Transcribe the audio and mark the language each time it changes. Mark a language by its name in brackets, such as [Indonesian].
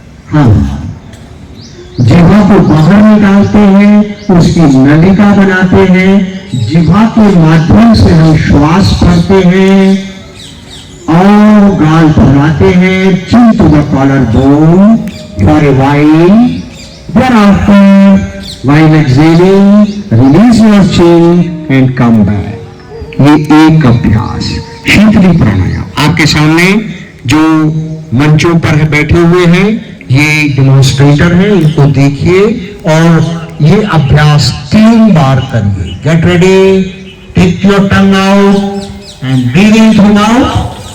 [Hindi] हम जिह्वा को बाहर निकालते हैं, उसकी नलिका बनाते हैं, जिह्वा के माध्यम से हम श्वास भरते हैं और गाल फुलाते हैं, [English] chin to the collarbone for a while. Thereafter, while exhaling, release your chin and come back. [Hindi] ये एक अभ्यास शीतली प्राणायाम। आपके सामने जो मंचों पर बैठे हुए हैं ये डेमोन्स्ट्रेटर हैं, इनको देखिए और ये अभ्यास 3 बार करिए। [English] Get ready, take your tongue out and breathe in through mouth.